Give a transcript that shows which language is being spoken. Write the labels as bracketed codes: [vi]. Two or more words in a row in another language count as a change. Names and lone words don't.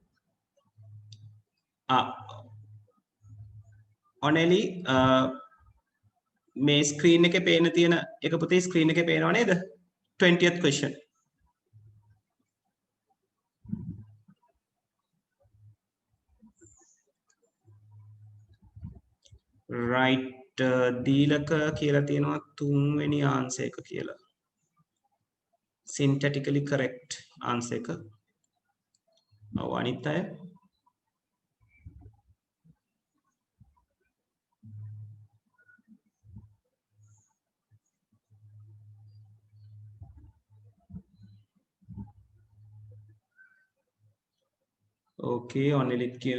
[si] ඔනෙලි මේ ස්ක්‍රීන් එකේ පේන තියෙන එක පුතේ ස්ක්‍රීන් එකේ පේනව නේද? [en] 20th question. right [si] දීලක කියලා තියෙනවා 3 වෙනි answer එක කියලා. [en] synthetically correct answer එක. [si] ඔව් අනිත් අය okay ඔනෙලිත් කියන